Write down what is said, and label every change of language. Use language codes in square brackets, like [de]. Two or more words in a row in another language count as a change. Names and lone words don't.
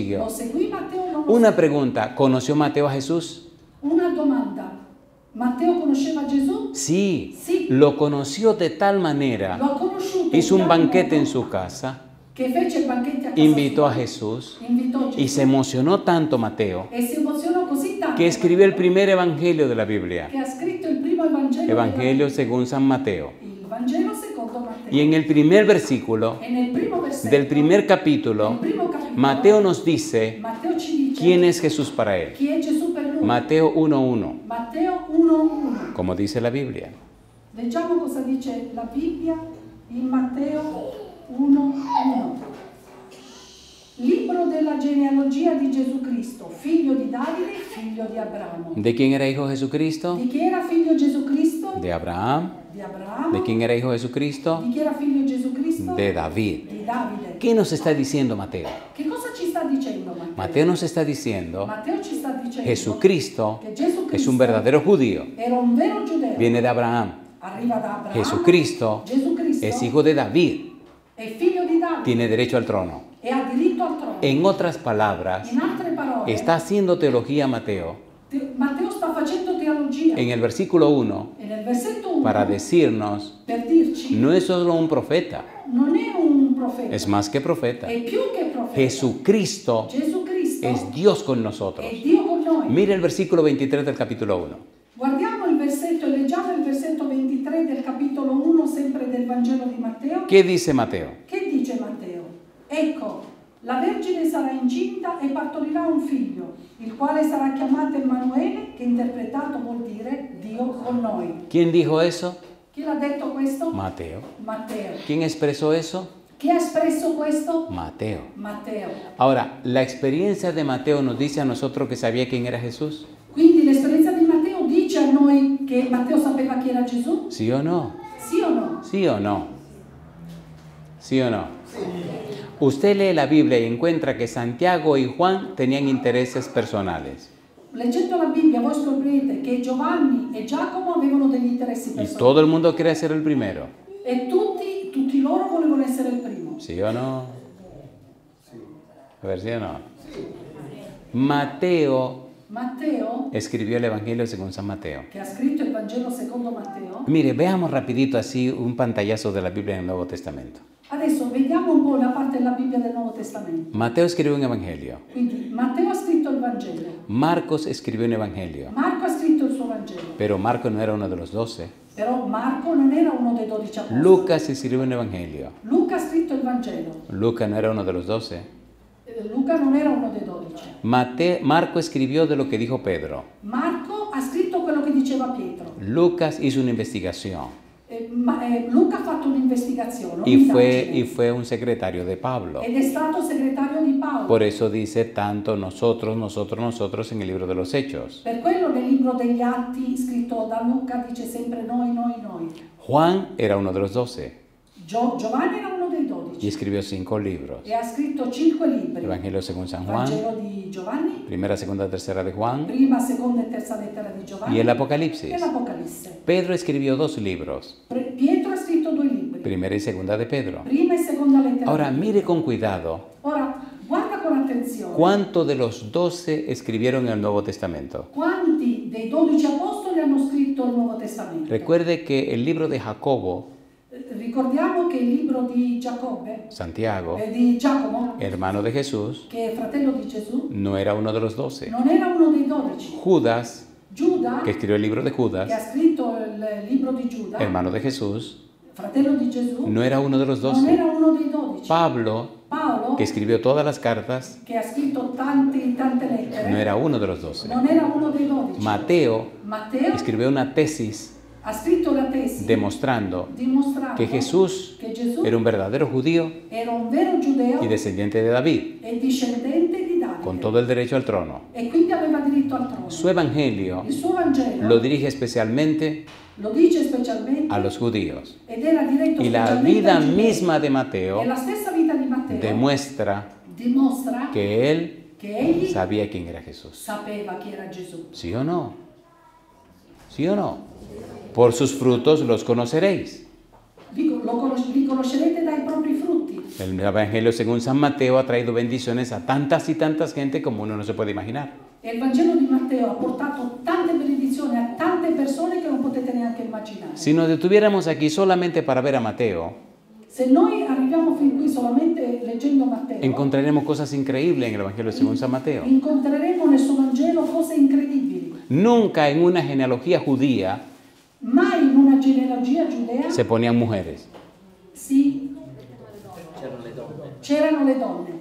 [es] siguió? [it] seguì Matteo o non lo [es] Una pregunta: ¿conoció Mateo a Jesús? [it] Una domanda. Matteo conosceva Gesù? [es] Sí. [it] Sì. [es] Lo conoció de tal manera, [it] Lo ha conosciuto. [es] hizo un [it] in tal [es] banquete [it] modo [es] en su casa, [it] che fece il banchetto a casa [es] invitó [it] sua. [es] a Jesús [it] Invitò Gesù. [es] y se emocionó tanto Mateo [it] E si emozionò così tanto [es] que escribió el primer evangelio de la Biblia, [it] che ha scritto il primo Evangelo. [es] Evangelio según San Mateo. [it] Il Vangelo secondo Matteo. [es] Y en el primer versículo [it] E nel primo versetto [es] del primer capítulo, [it] nel primo capitolo, [es] Mateo nos dice [it] Matteo ci dice [es] quién es Jesús para él. [it] chi è Gesù per lui. [es] Mateo 1:1, [it] Matteo 1:1. [es] como dice la Biblia. [it] Leggiamo cosa dice la Bibbia in Matteo 1:1. Libro della genealogia di Gesù Cristo, figlio di Davide, figlio di Abramo. [es] ¿De quién era hijo Jesucristo? [it] Di chi era figlio Gesù Cristo? [es] De Abraham. [it] Di Abramo. [es] ¿De quién era hijo Jesucristo? [it] Di chi era figlio Gesù Cristo? [es] De David. [it] Di Davide. [es] ¿Qué nos está diciendo Mateo? [it] Che cosa ci sta dicendo Matteo? [es] Mateo nos está diciendo: [it] Matteo ci sta dicendo [es] Jesucristo [it] che Gesù [es] es Cristo un verdadero judío, [it] era un vero giudeo. [es] viene de Abraham. [it] Arriva da Abramo. [es] Jesucristo [it] Gesù Cristo [es] es hijo de David, [it] è figlio di Davide [es] tiene derecho al trono. [it] e ha diritto al trono. [es] En otras palabras, [it] In altre parole, [es] está haciendo teología Mateo [it] Matteo sta facendo teologia. [es] en el versículo 1 [it] E nel versetto 1 [es] para decirnos: [it] per dirci [es] no es solo un profeta, [it] non è un profeta, [es] es más que profeta. [it] è più che profeta. [es] Jesucristo [it] Gesù Cristo [es] es Dios con nosotros. [it] è Dio con noi. [es] Mire el versículo 23 del capítulo 1. [it] Guardiamo il versetto e leggiamo il versetto 23 del capitolo 1 sempre del Vangelo di Matteo. [es] ¿Qué dice Mateo? [it] Che dice Matteo? Ecco, la Vergine sarà incinta e partorirà un figlio, il quale sarà chiamato Emanuele, che interpretato vuol dire Dio con noi. [es] ¿Quién dijo eso? [it] Chi l'ha detto questo? [es] Mateo. [it] Matteo. [es] ¿Quién expresó eso? [it] Chi ha espresso questo? [es] Mateo. [it] Matteo. [es] Ahora, la experiencia de Mateo nos dice a nosotros que sabía quién era Jesús. [it] Quindi l'esperienza di Matteo dice a noi che Matteo sapeva chi era Gesù? [es] ¿Sí o no? [it] Sì o no? [es] ¿Sí o no? ¿Sí o no? Usted lee la Biblia y encuentra que Santiago y Juan tenían intereses personales. [it] Leggendo la Bibbia voi scoprirete che Giovanni e Giacomo avevano degli interessi [es] Y [it] personali. [es] todo el mundo quiere ser el primero. [it] E tutti loro volevano essere il primo. [es] ¿Sí o no? A ver, ¿sí o no? Mateo escribió el Evangelio según San Mateo. [it] che ha scritto il Vangelo secondo Matteo. [es] Mire, veamos rapidito así un pantallazo de la Biblia en el Nuevo Testamento. [it] Adesso vediamo un po' la parte della Bibbia del Nuovo Testamento. [es] Mateo escribió un Evangelio. [it] Quindi Matteo ha scritto il Vangelo, [es] Marcos escribió un Evangelio. [it] Marco ha scritto il suo Vangelo, [es] Pero Marcos no era uno de los 12. [it] però Marco non era uno dei 12 apostoli. [es] Lucas escribió un Evangelio. [it] Luca ha scritto il Vangelo, [es] Lucas no era uno de los 12. [it] Luca non era uno dei 12. [es] Marco escribió de lo que dijo Pedro. [it] Marco ha scritto quello che diceva Pietro. [es] Lucas hizo una investigación [it] Luca ha fatto un'investigazione, [es] y [it] un'indagine, [es] fue un secretario de Pablo. [it] ed è stato segretario di Paolo. [es] Por eso dice tanto nosotros en el libro de los Hechos. [it] Per quello nel libro degli Atti scritto da Luca dice sempre noi. [es] Juan era uno de los 12 [it] Giovanni era uno dei 12 [es] y escribió 5 libros. [it] e ha scritto 5 libri. [es] Evangelio según San [it] Il [es] Juan, [it] Vangelo di Giovanni, [es] primera, segunda, tercera de Juan [it] prima, seconda e terza lettera di Giovanni [es] y el Apocalipsis. [it] e l'Apocalisse. [es] Pedro escribió 2 libros, [it] Pietro ha scritto 2 libri, [es] primera y segunda de Pedro. [it] prima e seconda lettera. [es] Ahora mire con cuidado [it] Ora, guarda con attenzione. [es] cuánto de los 12 escribieron el Nuevo Testamento. [it] Quanti dei 12 apostoli hanno scritto il Nuovo Testamento? [es] Recuerde que el libro de Jacobo, [it] Ricordiamo che il libro di [es] Santiago, [it] di Giacomo, [es] hermano de Jesús, [it] che è fratello di Gesù, [es] no era uno de los 12. [it] non era uno dei 12. [es] Judas, [it] Giuda, [es] que escribió el libro de [it] che ha [es] Judas, [it] scritto il libro di Giuda, [es] hermano de Jesús, [it] fratello di Gesù, [es] no era uno de los [it] non [es] 12. [it] era uno dei 12. [es] Pablo, [it] Paolo, [es] que escribió todas las cartas, [it] che ha scritto tante lettere, [es] no era uno de los 12. [it] non era uno dei 12. [es] Mateo [it] Matteo [es] escribió una tesis [it] ha scritto la tesi [es] demostrando [it] dimostrando [es] que Jesús [it] che Gesù [es] era un verdadero judío [it] era un vero giudeo [es] y descendiente de David, [it] e discendente di Davide, [es] con todo el derecho al trono. [it] e quindi aveva diritto al trono. [es] Su evangelio [it] Il suo Vangelo [es] lo dirige especialmente [it] lo dice specialmente [es] a los judíos. [it] ed era diretto [es] Y la [it] specialmente [es] vida [it] ai giudei. [es] misma de [it] E [es] Mateo [it] la stessa vita di Matteo [es] demuestra [it] dimostra [es] que él [it] che egli [es] sabía quién era Jesús. [it] sapeva chi era Gesù. [es] ¿Sí o no? ¿Sí o no? Por sus frutos los conoceréis. [it] Li conoscerete dai propri frutti. [es] El Evangelio según San Mateo ha traído bendiciones a tantas y tantas gente como uno no se puede imaginar. [it] E il Vangelo di Matteo ha portato tante benedizioni a tante persone che non potete neanche immaginare. [es] Si nos detuviéramos aquí solamente para ver a Mateo, [it] Se noi arriviamo fin qui solamente leggendo Matteo, [es] encontraremos cosas increíbles en el Evangelio según San Mateo. [it] incontreremo nel suo Vangelo cose incredibili. [es] Nunca en una genealogía judía [it] Mai in una genealogia giudea [es] se ponían mujeres. [it] c'erano le donne.